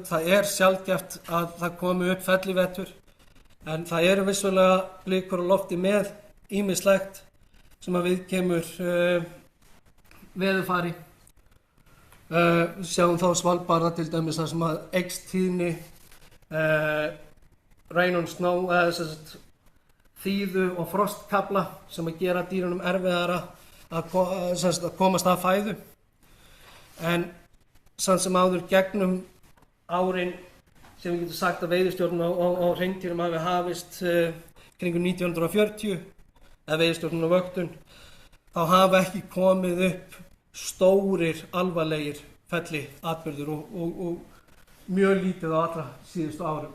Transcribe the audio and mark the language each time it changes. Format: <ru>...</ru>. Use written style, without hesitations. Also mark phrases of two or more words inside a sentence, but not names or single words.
<is>Það er sjaldgæft að það komi upp fellivetur en það eru vissulega blikur á lofti með ýmislegt sem að viðkemur veðurfari. Sjáum þá Svalbarða til dæmis þar sem að eykst tíðni</is> <en>rain and snow,</en> <is>þíðu og frostkafla sem að gera dýrunum erfiðara að komast að fæðu. En samt sem áður gegnum árin sem við getum sagt að veiðistjórn á hreindýrum hafi hafist kringum 1940 eða veiðistjórn og vöktun, þá hafa ekki komið upp stórir alvarlegir felliatburðir og mjög lítið á allra síðustu árum.</is>